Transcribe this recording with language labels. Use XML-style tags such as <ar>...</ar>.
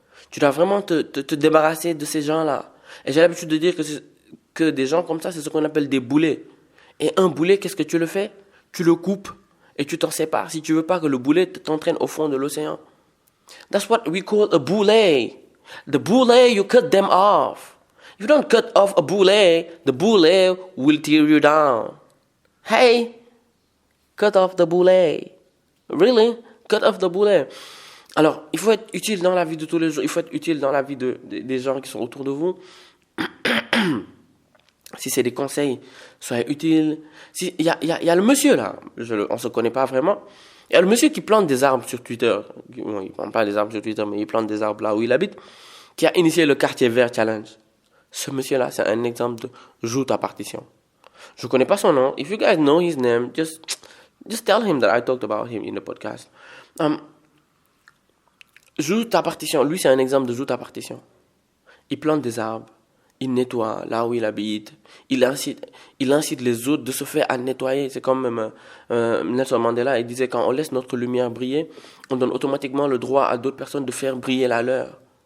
<fr>Tu dois vraiment te débarrasser de ces gens-là. Et j'ai l'habitude de dire que des gens comme ça, c'est ce qu'on appelle des boulets. Et un boulet, qu'est-ce que tu le fais? Tu le coupes et tu t'en sépares si tu veux pas que le boulet t'entraîne au fond de l'océan.</fr> <en>That's what we call a boulet. The boulet, you cut them off. If you don't cut off a boulet, the boulet will tear you down. Hey, cut off the boulet. Really? Cut off the boulet.</en> <fr>Alors, il faut être utile dans la vie de tous les jours. Il faut être utile dans la vie des gens qui sont autour de vous. Si c'est des conseils, soyez utiles. Il y a le monsieur là, on ne se connaît pas vraiment. Il y a le monsieur qui plante des arbres sur Twitter. Bon, il ne plante pas des arbres sur Twitter, mais il plante des arbres là où il habite. Qui a initié le quartier vert challenge. Ce monsieur-là, c'est un exemple de joue ta partition. Je ne connais pas son nom.</fr> <en>If you guys know his name, just tell him that I talked about him in the podcast.</en> <fr>Joue ta partition. Lui, c'est un exemple de joue ta partition. Il plante des arbres. Il nettoie là où il habite. Il incite les autres de se faire à nettoyer. C'est comme même Nelson Mandela. Il disait quand on laisse notre lumière briller, on donne automatiquement le droit à d'autres personnes de faire briller la leur.</fr>